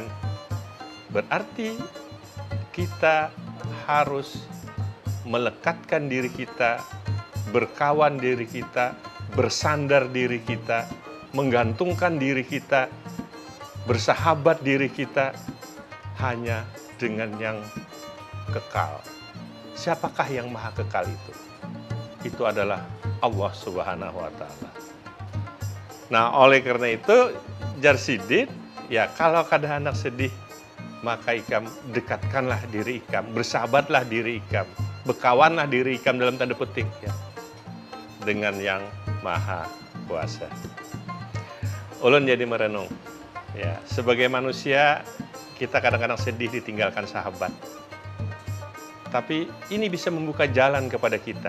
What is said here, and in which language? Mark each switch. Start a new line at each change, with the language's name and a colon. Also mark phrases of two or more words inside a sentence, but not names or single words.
Indonesian: Berarti kita harus melekatkan diri kita, berkawan diri kita, bersandar diri kita, menggantungkan diri kita, bersahabat diri kita hanya dengan yang kekal. Siapakah yang maha kekal itu? Itu adalah Allah Subhanahu wa Ta'ala.
Banjar: Nah, oleh karena itu, jar sidin, ya kalau kada anak sedih, maka ikam dekatkanlah diri ikam, bersahabatlah diri ikam, berkawanlah diri ikam dalam tanda petik ya, dengan yang maha kuasa. Ulun jadi merenung.
Indonesian: Ya, sebagai manusia kita kadang-kadang sedih ditinggalkan sahabat. Tapi ini bisa membuka jalan kepada kita.